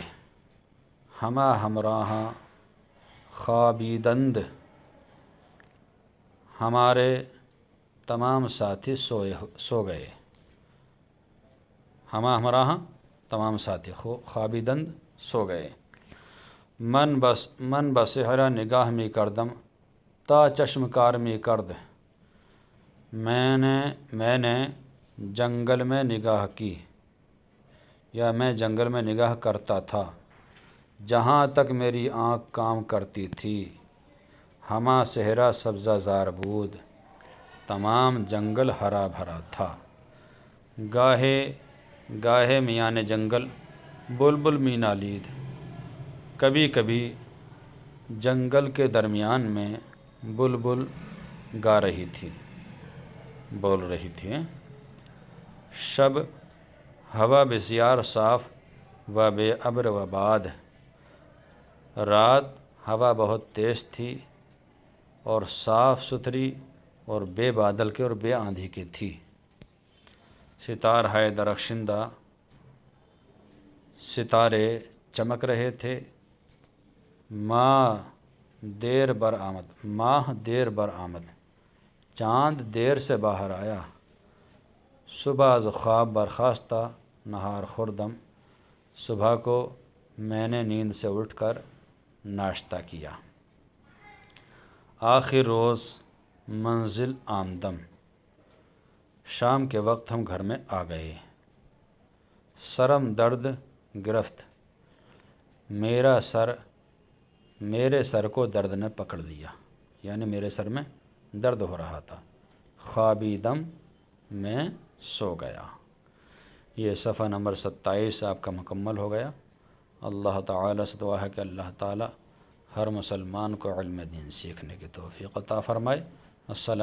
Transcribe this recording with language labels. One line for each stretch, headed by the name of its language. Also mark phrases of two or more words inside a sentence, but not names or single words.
Persian: ہما ہمراہ خوابیدند،
Urdu: ہمارے تمام ساتھی سو گئے۔
Persian: ہما ہمراہ
Urdu: تمام ساتھی خوابیدند سو گئے۔
Persian: من بسحرہ نگاہ می کردم تا چشم کار می کرد،
Urdu: میں نے جنگل میں نگاہ کی، یا میں جنگل میں نگاہ کرتا تھا جہاں تک میری آنکھ کام کرتی تھی۔
Persian: ہما صحرا سبزہ زار بود،
Urdu: تمام جنگل ہرا بھرا تھا۔
Persian: گاہے میان جنگل بلبل می نالید،
Urdu: کبھی کبھی جنگل کے درمیان میں بلبل گا رہی تھی، بول رہی تھی۔
Persian: شب ہوا بسیار صاف و بے ابر و باد،
Urdu: رات ہوا بہت تیز تھی اور صاف ستھری اور بے بادل کے اور بے آندھی کی تھی۔
Persian: ستار ہے درخشندہ،
Urdu: ستارے چمک رہے تھے۔
Persian: ماہ دیر بر آمد،
Urdu: چاند دیر سے باہر آیا۔
Persian: صبح از خواب برخاستہ نہار خوردم،
Urdu: صبح کو میں نے نیند سے اٹھ کر ناشتہ کیا۔
Persian: آخر روز منزل آمدم،
Urdu: شام کے وقت ہم گھر میں آ گئے۔
Persian: سرم درد گرفت،
Urdu: میرے سر کو درد نے پکڑ لیا، یعنی میرے سر میں درد ہو رہا تھا۔ خوابیدم میں سو گیا۔ یہ صفحہ نمبر 27 آپ کا مکمل ہو گیا۔ اللہ تعالیٰ سے دعا ہے کہ اللہ تعالیٰ ہر مسلمان کو علم دین سیکھنے کی توفیق عطا فرمائے۔